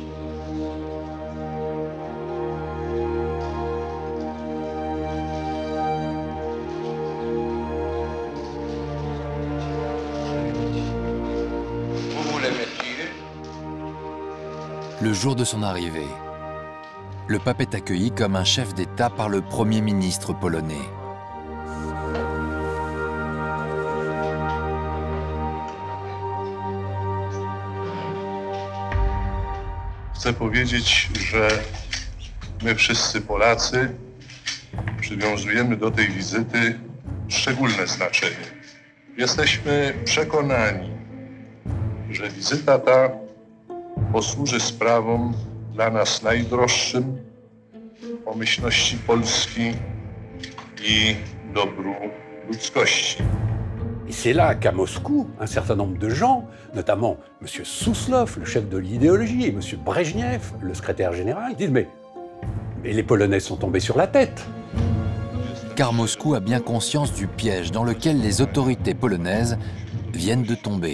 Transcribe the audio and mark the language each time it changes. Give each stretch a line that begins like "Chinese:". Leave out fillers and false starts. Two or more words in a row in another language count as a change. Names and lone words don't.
French: Le jour de son arrivée, le pape est accueilli comme un chef d'État par le Premier ministre polonais.
Polish: Chcę powiedzieć, że my wszyscy Polacy przywiązujemy do tej wizyty szczególne znaczenie. Jesteśmy przekonani, że wizyta ta posłuży sprawom dla nas najdroższym, pomyślności Polski i dobru ludzkości.
French: Et c'est là qu'à Moscou, un certain nombre de gens, notamment M. Souslov, le chef de l'idéologie, et M. Brejnev, le secrétaire général, disent mais les Polonais sont tombés sur la tête. Car Moscou a bien conscience du piège dans lequel les autorités polonaises viennent de tomber.